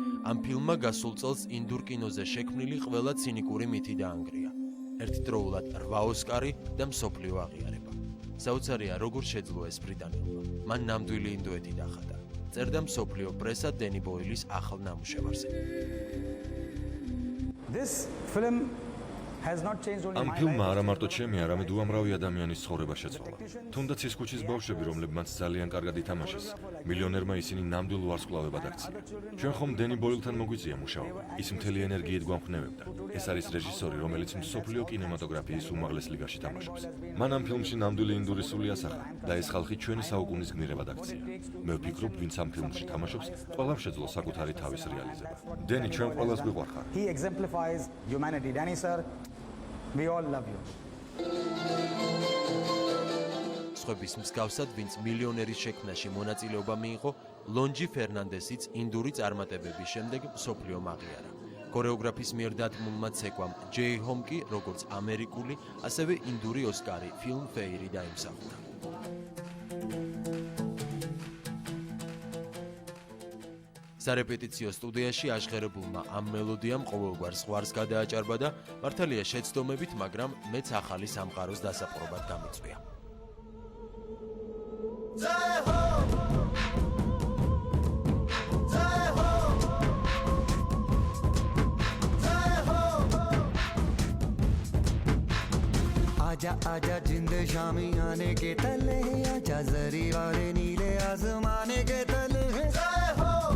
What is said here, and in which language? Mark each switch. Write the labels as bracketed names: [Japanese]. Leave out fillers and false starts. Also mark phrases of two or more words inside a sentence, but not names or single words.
[Georgian] ამ ფილმმა გასულ წელს ინდურ კინოზე შექმნილი ყველა ცინიკური მითი დაანგრია. ერთდროულად 8 ოსკარი და მსოფლიო აღიარება. საოცარია როგორ შეძლო ეს ბრიტანელმა. მან ნამდვილი ინდუეთი დახატა. წერდა მსოფლიო პრესა დენი ბოილის ახალ ნამუშევარზე. [English] This film has not changed only [Georgian] ამ [English] my [Georgian] ფილმმა [English] life. [Georgian] არა მარტო ჩემი, არამედ უამრავი ადამიანის ცხოვრება შეცვალა. თუნდაც ის ქუჩის ბავშვები, რომლებმაც ძალიან კარგად ითამაშეს, მილიონერმა ისინი ნამდვილ ვარსკვლავებად აქცია. ჩვენ ხომ დენი ბოილთან მოგვიწია მუშაობა. ის მთელი ენერგიით გვამხნევებდა. ეს არის რეჟისორი, რომელიც მსოფლიო კინემატოგრაფიის უმაღლეს ლიგაში თამაშობს. მან ამ ფილმში ნამდვილი ინდური სული ასახა და ეს ხალხი ჩვენი საუკუნის გმირებად აქცია. მე ვფიქრობ, ვინც ამ ფილმში თამაშობს, ყველამ შეძლო საკუთარი თავის რეალიზება. დენი ჩვენ ყველას გვიყვარხარ. [English] He exemplifies humanity. Danny sir, we all love you. [Georgian] სხვების მსგავსად, ვინც მილიონერის შექმნაში მონაწილეობა მიიღო, ლონჯი ფერნანდესიც ინდური წარმატებების შემდეგ მსოფლიომ აღიარა. ქორეოგრაფის მიერ დადგმულმა ცეკვამ ჯეი ჰომკი, როგორც ამერიკული, ასევე ინდური ოსკარი ფილმ ფეირი დაიმსახურა. სარეპეტიციო სტუდიაში აღღერებულმა ამ მელოდიამ ყოველგვარ ზღვარს გადააჭარბა და მართალია შეცდომებით, მაგრამ მეც ახალი სამყაროს დასაპყრობად გამიწვია. [Hindi] आजा आजा जिंद शामी आने के तले आजा जरी वाले नीले आसमाने के तले जय हो